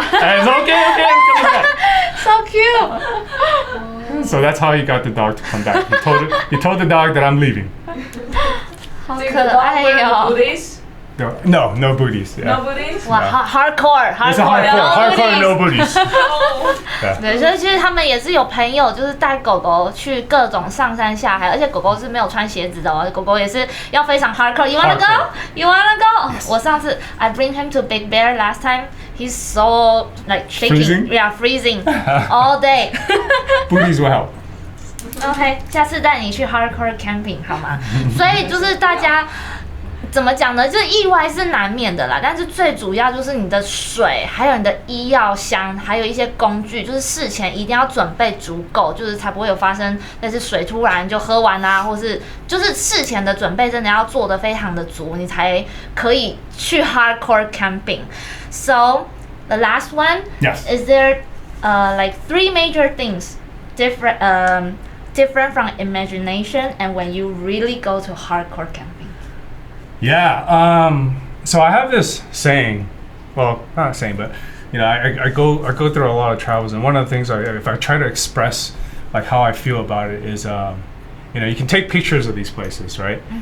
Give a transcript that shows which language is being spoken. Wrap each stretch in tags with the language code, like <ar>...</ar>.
<en>and it's okay, I'm coming back. So cute. So that's how he got the dog to come back. He told the dog that I'm leaving.</en> <zh>好</zh> <en>Did</en> <zh>可</zh> <en>the dog</en> <zh>爱</zh> <en>wear</en> <zh>哦。</zh> <en>booties? No booties. Yeah. No booties? 哇，hardcore It's a hardcore no booties.</en> <zh>对，所以其实他们也是有朋友，就是带狗狗去各种上山下海，而且狗狗是没有穿鞋子的哦，狗狗也是要非常 hardcore。</zh> <en>You wanna go? You wanna go?</en> <zh>我上次</zh> <en>I bring him to Big Bear last time. He's so like shaking. Freezing? Yeah, freezing all day. Booties will help. OK，</en> <zh>下次带你去 hardcore camping 好吗？所以就是大家。怎么讲呢？就是意外是难免的啦，但是最主要就是你的水，还有你的医药箱，还有一些工具，就是事前一定要准备足够，就是才不会有发生类似水突然就喝完啦，或是就是事前的准备真的要做得非常的足，你才可以去 hardcore camping.</zh> <en>So the last one, Yes. Is there like 3 major things different from imagination and when you really go to hardcore camping? Yeah. So I have this saying. Well, not a saying, but you know, I go through a lot of travels, and one of the things if I try to express like how I feel about it is, you know, you can take pictures of these places, right?</en>